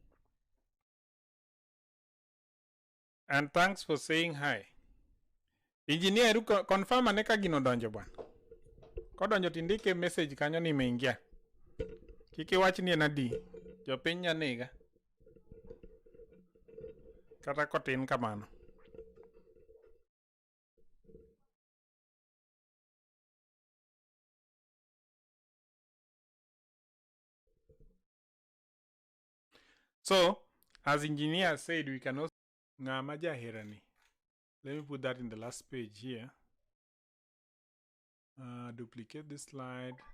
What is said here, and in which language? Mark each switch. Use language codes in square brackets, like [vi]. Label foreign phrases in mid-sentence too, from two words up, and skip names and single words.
[en] And thanks for saying hi. [luo] Engineer eru confirm ane ka gino donjo bwana. Kodonjo tindike message kanyo ni imeingia. Kiki wach ni en adi. Jopiny nyanega. Kata kotin kamano. [en] So, as engineer said, we can also [luo] ng'ama jaherani. [en] Let me put that in the last page here. Duplicate this slide.